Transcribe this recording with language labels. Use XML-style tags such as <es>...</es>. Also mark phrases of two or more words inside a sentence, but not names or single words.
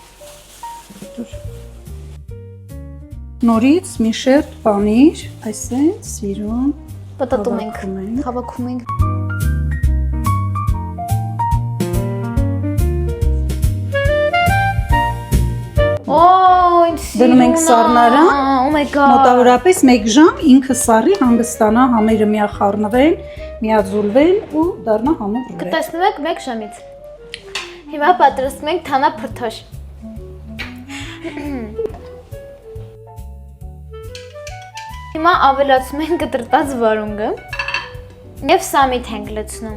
<hy>Նորից մի շերտ պանիր, այսպես սիրուն Պատտում ենք, հավաքում ենք։ Դնում ենք սառնարան,</hy> <en>Oh my god։</en> <hy>մոտավորապես 1 ժամ ինքը սառի հանգստանա, համերը միախառնվեն, միաձուլվեն ու դառնա համով ռուլետ։ Կտեսնում եք 1 ժամից։ Հիմա պատրաստում ենք թանափրթոշ։ Հիմա ավելացում ենք կտրտած վարունգը եւ սամիթ ենք լցնում։</hy>